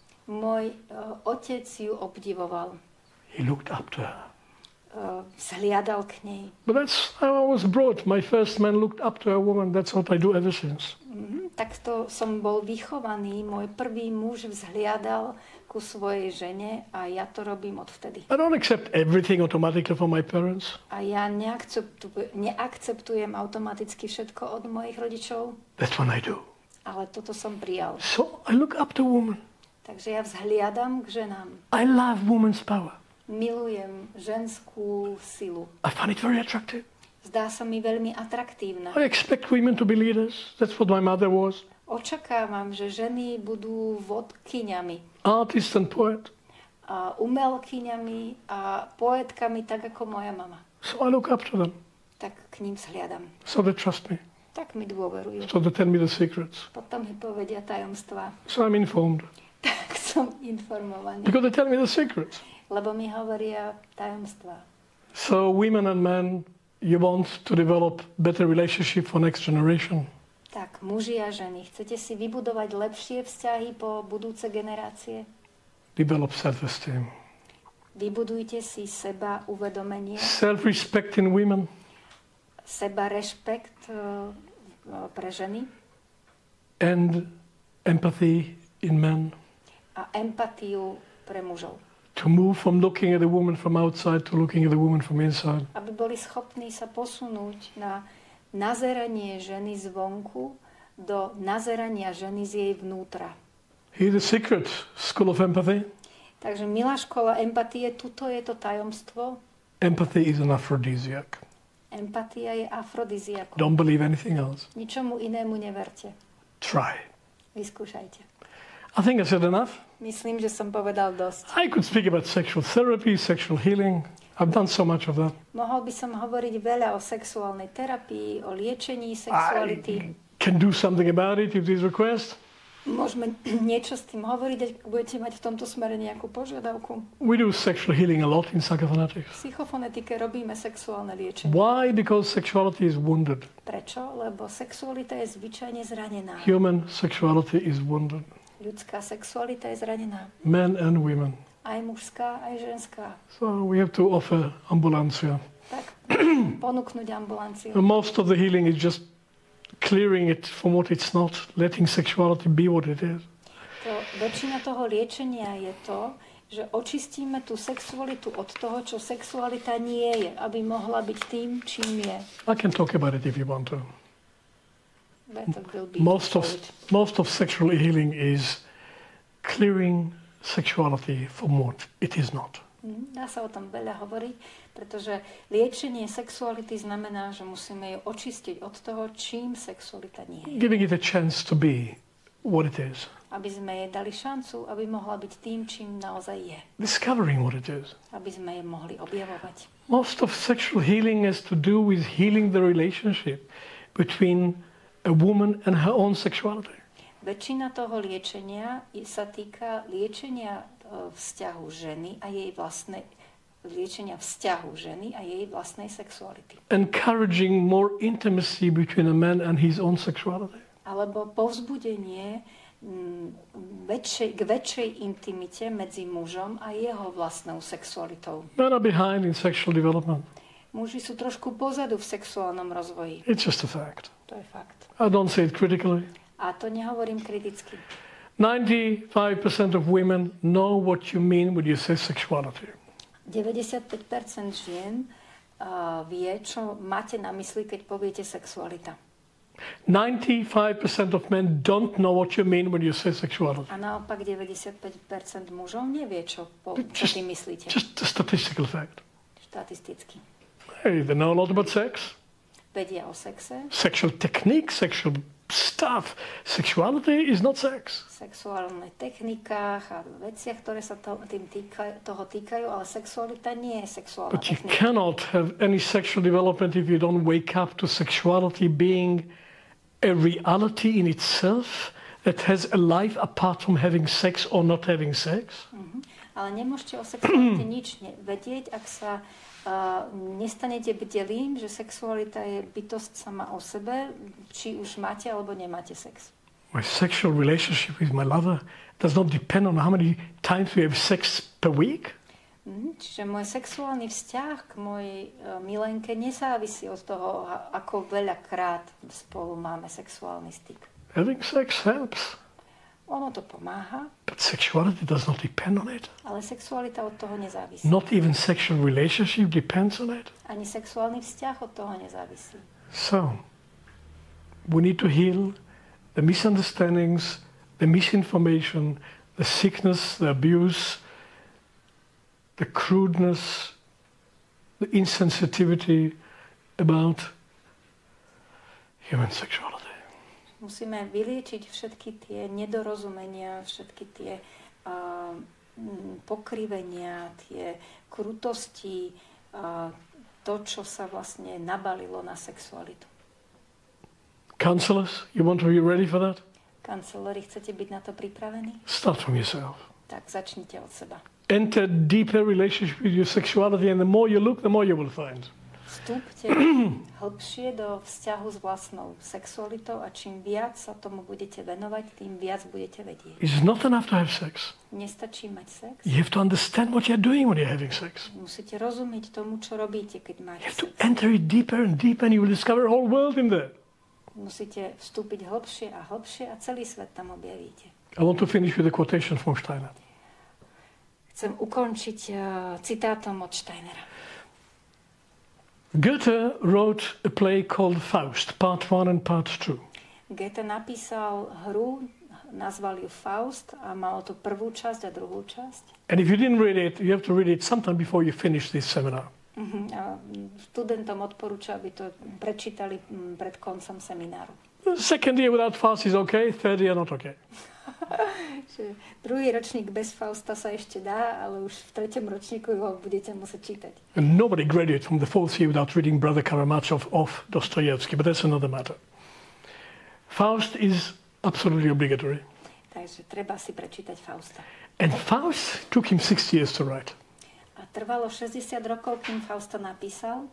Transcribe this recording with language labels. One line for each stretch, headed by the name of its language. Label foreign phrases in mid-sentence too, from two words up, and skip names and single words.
Slovak: Môj otec ju obdivoval.
English: He looked up to her.
Slovak: Vzhliadal k nej.
English: But that's how I was brought. My first man looked up to a woman. That's what I do ever since.
Slovak: Takto som bol vychovaný. Môj prvý muž vzhliadal ku svojej žene a ja to robím odvtedy.
English: I don't accept everything automatically from my parents.
Slovak: A ja neakceptujem automaticky všetko od mojich rodičov,
English: That's what I do.
Slovak: ale toto som prijal.
English: So I look up to women.
Slovak: Takže ja vzhliadam k ženám.
English: I love women's power.
Slovak: Milujem ženskú silu.
English: I find it very attractive.
Slovak: Zdá sa mi veľmi atraktívna.
English: I expect women to be leaders. That's what my mother was.
Slovak: Očakávam, že ženy budú vodkyňami,
English: Artist and poet.
Slovak: a umelkyňami a poetkami, tak ako moja mama.
English: So I look up to them.
Slovak: Tak k ním vzhliadam.
English: So they trust me.
Slovak: Tak mi dôverujú.
English: So they tell me the secrets.
Slovak: Potom mi povedia tajomstvá.
English: So I'm informed.
Slovak: Tak som informovaný.
English: Because they tell me the secrets.
Slovak: Lebo mi hovoria tajomstvá.
English: So women and men, you want to develop better relationship for next generation.
Slovak: Tak, muži a ženy, chcete si vybudovať lepšie vzťahy po budúce generácie?
English: Develop self-esteem.
Slovak: Vybudujte si seba uvedomenie,
English: Self-respect in women.
Slovak: seba rešpekt pre ženy
English: And empathy in men.
Slovak: a empatiu pre mužov.
English: To move from looking at a woman from outside to looking at a woman from inside.
Slovak: Aby boli schopní sa posunúť na nazeranie ženy zvonku do nazerania ženy z jej vnútra.
English: Here's the secret, school of empathy.
Slovak: Takže milá škola empatie, tuto je to tajomstvo.
English: Empathy is an aphrodisiac.
Slovak: Empatia je afrodiziakom.
English: Don't believe anything else.
Slovak: Ničomu inému neverte.
English: Try.
Slovak: Vyskúšajte.
English: I think I said enough.
Slovak: Myslím, že som povedal dosť.
English: I could speak about sexual therapy, sexual healing. I've done so much of that.
Slovak: Mohol by som hovoriť veľa o sexuálnej terapii, o liečení sexuality.
English: I can do something about it if there's request.
Slovak: Môžeme niečo s tým hovoriť, ak budete mať v tomto smere nejakú požiadavku.
English: We do sexual healing a lot in psychophonetics.
Slovak: V psychofonetike robíme sexuálne liečenie.
English: Why? Because sexuality is wounded.
Slovak: Prečo? Lebo sexualita je zvyčajne zranená.
English: Human sexuality is wounded.
Slovak: Ľudská sexualita je zranená.
English: Men and women.
Slovak: Aj mužská, aj ženská.
English: So we have to offer ambulancia.
Slovak: Tak ponúknuť ambulanciu.
English: Most of the healing is just clearing it from what it's not, letting sexuality be what it is.
Slovak: Väčšina toho liečenia je to, že očistíme tú sexualitu od toho, čo sexualita nie je, aby mohla byť tým, čím je.
English: I can talk about it if you want to. Most Most of sexual healing is clearing sexuality from what it is not.
Slovak: Dá sa o tom veľa hovoriť, pretože liečenie sexuality znamená, že musíme ju očistiť od toho, čím sexualita nie je.
English: Giving it a chance to be what it is.
Slovak: Aby sme jej dali šancu, aby mohla byť tým, čím naozaj je.
English: Discovering what it is.
Slovak: Aby sme jej mohli objavovať.
English: Most of sexual healing has to do with healing the relationship between a woman and her own sexuality.
Slovak: Väčšina toho liečenia sa týka liečenia vzťahu ženy a jej vlastnej liečenia vzťahu ženy a jej vlastnej sexuality.
English: Encouraging more intimacy between a man and his own sexuality.
Slovak: Alebo povzbudenie k väčšej intimite medzi mužom a jeho vlastnou sexualitou.
English: Men are behind in sexual development.
Slovak: Muži sú trošku pozadu v sexuálnom rozvoji.
English: It's just a fact.
Slovak: To je fakt.
English: I don't say it critically.
Slovak: A to nehovorím kriticky.
English: 95% of women know what you mean when you say sexuality.
Slovak: 95% žien vie, čo máte na mysli, keď poviete sexualita.
English: 95% of men don't know what you mean when you say sexuality.
Slovak: A naopak 95% mužov nevie, čo tým myslíte.
English: Just a statistical fact.
Slovak: Štatisticky.
English: Hey, they know a lot about sex.
Slovak: Vedia o sexe.
English: Sexual technique, sexual stuff. Sexuality is not sex.
Slovak: Sexuálnych technikách a veciach, ktoré sa toho týkajú, ale sexualita nie je sexuálna
English: But you
Slovak: technika.
English: cannot have any sexual development if you don't wake up to sexuality being a reality in itself that has a life apart from having sex or not having sex.
Slovak: Ale nemôžete o sexualite nič vedieť, ak sa nestanete bdelým, že sexualita je bytosť sama o sebe, či už máte alebo nemáte sex.
English: My sexual relationship with my lover does not depend on how many times we have sex per week.
Slovak: Čiže môj sexuálny vzťah k mojej milenke nezávisí od toho, ako veľakrát spolu máme sexuálny styk.
English: Having sex helps,
Slovak: Ono to pomáha,
English: but sexuality does not depend on it.
Slovak: ale sexualita od toho nezávisí.
English: Not even sexual relationship depends on it.
Slovak: Ani sexuálny vzťah od toho nezávisí.
English: So, we need to heal the misunderstandings, the misinformation, the sickness, the abuse, the crudeness, the insensitivity about human sexuality.
Slovak: Musíme vyliečiť všetky tie nedorozumenia, všetky tie pokrivenia, tie krutosti, to, čo sa vlastne nabalilo na sexualitu.
English: Counselors, you want to be ready for that?
Slovak: Kancelári, chcete byť na to pripravení?
English: Start from yourself.
Slovak: Tak začnite od seba.
English: Enter deeper relationship with your sexuality, and the more you look, the more you will find.
Slovak: Vstúpte hlbšie do vzťahu s vlastnou sexualitou a čím viac sa tomu budete venovať, tým viac budete vedieť.
English: It's not enough to have sex.
Slovak: Nestačí mať sex.
English: You have to understand what you're doing when you're having sex.
Slovak: Musíte rozumieť tomu, čo robíte, keď máte
English: You have to
Slovak: sex.
English: enter it deeper and deeper, and you will discover a whole world in there.
Slovak: Musíte vstúpiť hlbšie a hlbšie a celý svet tam objavíte.
English: I want to finish with a quotation from Steiner.
Slovak: Chcem ukončiť citátom od Steinera.
English: Goethe wrote a play called Faust, Part 1 and Part 2.
Slovak: Goethe napísal hru, nazval ju Faust a malo to prvú časť a druhú časť.
English: And if you didn't read it, you have to read it sometime before you finish this seminar.
Slovak: A študentom odporúča, aby to prečítali pred koncom semináru.
English: The second year without Faust is okay, third year not okay.
Slovak: Druhý ročník bez Fausta sa ešte dá, ale už v treťom ročníku ho budete musieť čítať.
English: And nobody graduates from the fourth year without reading Brother Karamazov of Dostoevsky, but that's another matter. Faust is absolutely obligatory.
Slovak: Takže treba si prečítať Fausta.
English: And Faust took him 60 years to write.
Slovak: A trvalo 60 rokov, kým Fausta napísal.